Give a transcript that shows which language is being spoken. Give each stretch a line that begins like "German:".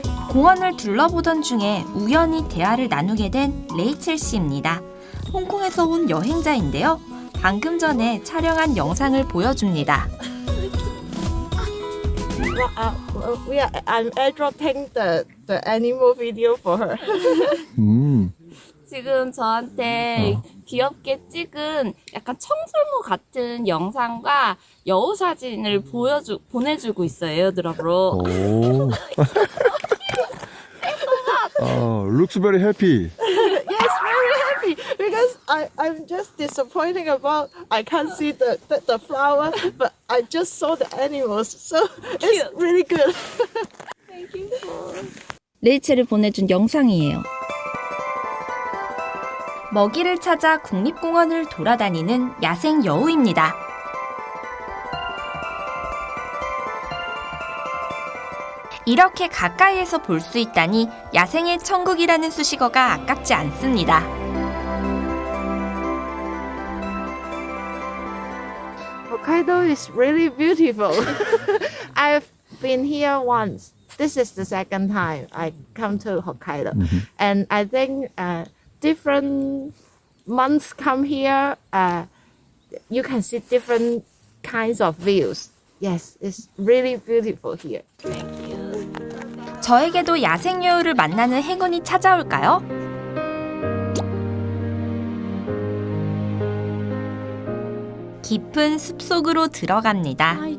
Korean: 공원을 둘러보던 중에 우연히 대화를 나누게 된 레이첼 씨입니다. 홍콩에서 온 여행자인데요. 방금 전에 촬영한 영상을 보여줍니다.
English: I'm airdropping the animal video for her.
Korean: 지금 저한테 귀엽게 찍은 약간 청설모 같은 영상과 여우 사진을 보내주고 있어요, 에어드랍으로.
English: Looks very happy. Yes, very happy because I'm just disappointing about I can't see the flower, but I just saw the animals, so it's really good. Thank you.
Korean: 레이첼을 보내준 영상이에요. 먹이를 찾아 국립공원을 돌아다니는 야생 여우입니다. 이렇게 가까이에서 볼 수 있다니 야생의 천국이라는 수식어가 아깝지 않습니다.
English: Hokkaido is really beautiful. I've been here once. This is the second time I come to Hokkaido, and I think different months come here. You can see different kinds of views. Yes, it's really beautiful here.
Korean: 저에게도 야생 여우를 만나는 행운이 찾아올까요? 깊은 숲속으로 들어갑니다.